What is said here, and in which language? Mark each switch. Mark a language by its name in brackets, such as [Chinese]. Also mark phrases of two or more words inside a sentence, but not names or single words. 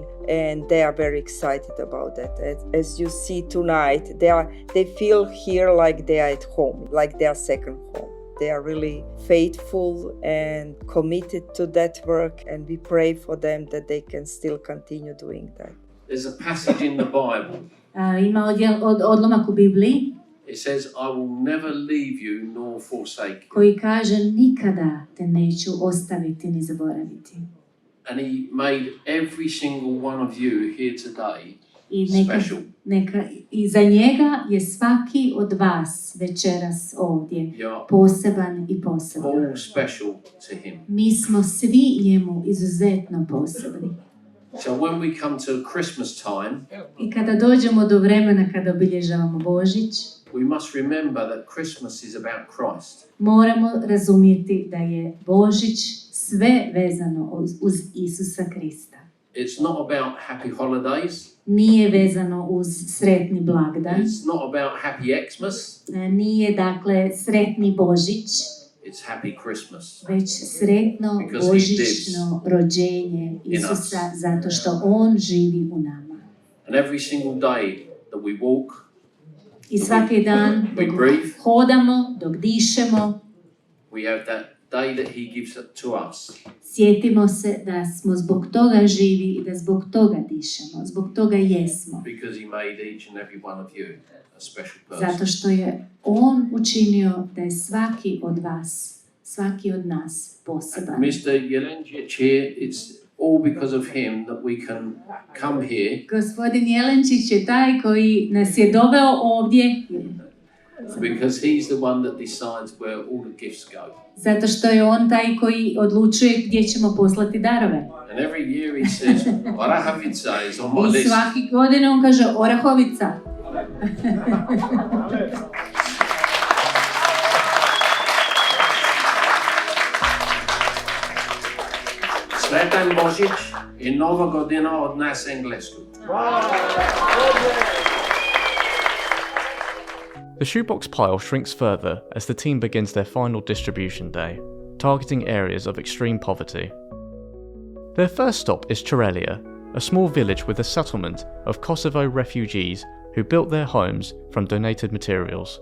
[English] And they are very excited about that. As you see tonight, they feel here like they are at home, like their second home. They are really faithful and committed to that work, and we pray for them that they can still continue doing that. There's a passage in the Bible. [Croatian] Ima odlomak u Bibliji. [English] It says, I will never leave you nor forsake you. [Croatian] Koji kaže, nikada te neću ostaviti ni zaboraviti. [English] And he made every single one of you here today special. [Croatian] I za njega je svaki od vas večeras ovdje poseban i poseban. [English] All special to him. [Croatian] Mi smo svi njemu izuzetno posebni. [English] So when we come to Christmas time, [Croatian] I kada dođemo do vremena kada obilježavamo Božić, [English] we must remember that Christmas is about Christ. [Croatian] Moramo razumjeti da je Božić sve vezano uz Isusa Krista. [English] It's not about happy holidays. [Croatian] Nije vezano uz sretni blagdan. [English] It's not about happy Xmas. [Croatian] Nije dakle sretni Božić. [English] It's happy Christmas. [Croatian] Već sretno božićno rođenje Isusa, zato što on živi u nama. [English] And every single day that we walk, [Croatian] I svaki dan dok hodamo, dok dišemo, [English] we have that day that he gives to us. [Croatian] Sjetimo se da smo zbog toga živi i da zbog toga dišemo, zbog toga jesmo. [English] Because he made each and every one of you a special person. [Croatian] Zato što je on učinio da je svaki od vas, svaki od nas poseban. [English] Mr. Jelenčić here, it's all because of him that we can come here. [Croatian] Gospodin Jelenčić je taj koji nas je doveo ovdje. [English] Because he's the one that decides where all the gifts go. [Croatian] Zato što je on taj koji odlučuje gdje ćemo poslati darove. [English] And every year he says, Orahovica is on my list. [Croatian] I svaki godine on kaže Orahovica. Sretan Božić i Nova godina od nas Englesku. [English] The shoebox pile shrinks further as the team begins their final distribution day, targeting areas of extreme poverty. Their first stop is Čerelija, a small village with a settlement of Kosovo refugees who built their homes from donated materials.